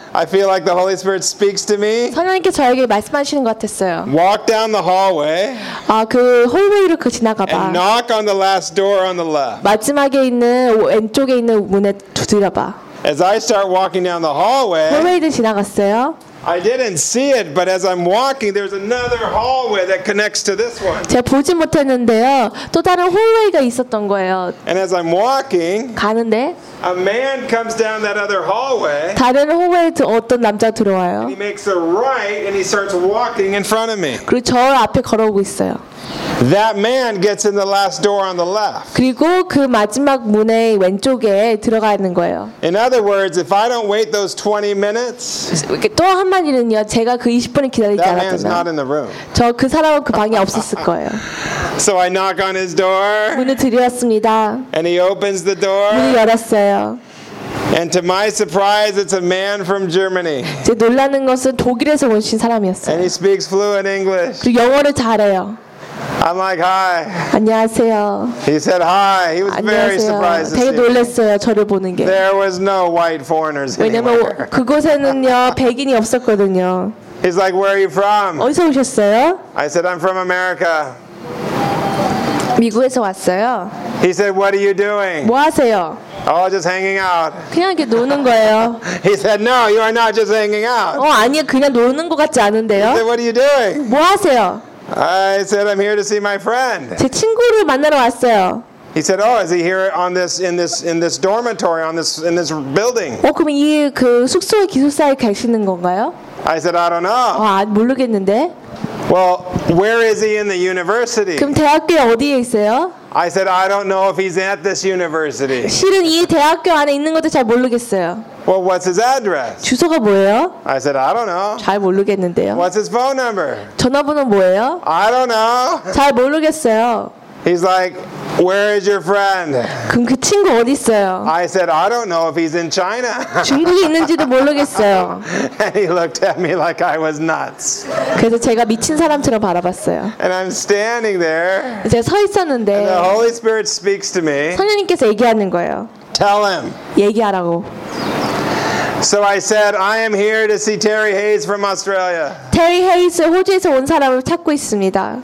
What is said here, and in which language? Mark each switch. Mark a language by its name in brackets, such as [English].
[English] I feel like the Holy Spirit speaks to me. [Korean] 성령님께 저에게 말씀하시는 것 같았어요. [English] Walk down the hallway. [Korean] 아, 그 홀웨이로 그 지나가봐. [English] And knock on the last door on the left. [Korean] 마지막에 있는 왼쪽에 있는 문에 두드려봐. [English] As I start walking down the hallway, [Korean] 홀웨이를 지나갔어요. [English] I didn't see it, but as I'm walking, there's another hallway that connects to this one. [Korean] 제가 보지 못했는데요. 또 다른 홀웨이가 있었던 거예요. [English] And as I'm walking, [Korean] 가는데, [English] a man comes down that other hallway. [Korean] 다른 홀웨이에 어떤 남자 들어와요. [English] And he makes a right and he starts walking in front of me. [Korean] 그리고 저 앞에 걸어오고 있어요. [English] That man gets in the last door on the left. [Korean] 그리고 그 마지막 문의 왼쪽에 들어가는 거예요. [English] In other words, if I don't wait those 20 minutes, [Korean] 또 한마디는요, 제가 그 20분을 기다리지 않았다면, [English] that man's not in the room. [Korean] 저 그 사람은 그 방에 없었을 거예요. [English] So I knock on his door. [Korean] 문을 두드렸습니다. [English] And he opens the door. [Korean] 문을 열었어요. [English] And to my surprise, it's a man from Germany. [Korean] 제 놀라는 것은 독일에서 오신 사람이었어요. [English] And he speaks fluent English. [Korean] 그리고 영어를 잘해요. [English] I'm like, hi. [Korean] 안녕하세요. [English] He said hi. He was [Korean] 안녕하세요. [English] Very surprised to see. [Korean] 되게 놀랐어요, 저를 보는 게. [English] There was no white foreigners anywhere. [Korean] 왜냐면 그곳에는요 백인이 없었거든요. [English] He's like, where are you from? [Korean] 어디서 오셨어요? [English] I said, I'm from America. [Korean] 미국에서 왔어요. [English] He said, what are you doing? [Korean] 뭐 하세요? [English] Oh, just hanging out. [Korean] 그냥 이렇게 노는 거예요. [English] He said, no, you are not just hanging out. [Korean] 아니, 그냥 노는 것 같지 않은데요. [English] He said, what are you doing? [Korean] 뭐 하세요? [English] I said I'm here to see my friend. [Korean] 제 친구를 만나러 왔어요. [English] He said, "Oh, is he here on this in this dormitory on this in this building?" [Korean] 그럼 이 그 숙소의 기숙사에 계시는 건가요? [English] I said, "I don't know." [Korean] 모르겠는데. [English] Well, where is he in the university? [Korean] 그럼 대학교 어디에 있어요? [English] I said, "I don't know if he's at this university." [Korean] 실은 이 대학교 안에 있는 것도 잘 모르겠어요. [English] Well, what's his address? [Korean] 주소가 뭐예요? [English] I said, I don't know. [Korean] 잘 모르겠는데요. [English] What's his phone number? [Korean] 전화번호 뭐예요? [English] I don't know. [Korean] 잘 모르겠어요. [English] He's like, where is your friend? [Korean] 그럼 그 친구 어디 있어요? [English] I said, I don't know if he's in China. [Korean] 중국에 있는지도 모르겠어요. [English] And he looked at me like I was nuts. [Korean] 그래서 제가 미친 사람처럼 바라봤어요. [English] And I'm standing there. [Korean] 제가 서 있었는데. [English] And the Holy Spirit speaks to me. [Korean] 성령님께서 얘기하는 거예요. [English] Tell him. [Korean] 얘기하라고. [English] So I said, I am here to see Terry Hayes from Australia. [Korean] Terry Hayes, 호주에서 온 사람을 찾고 있습니다.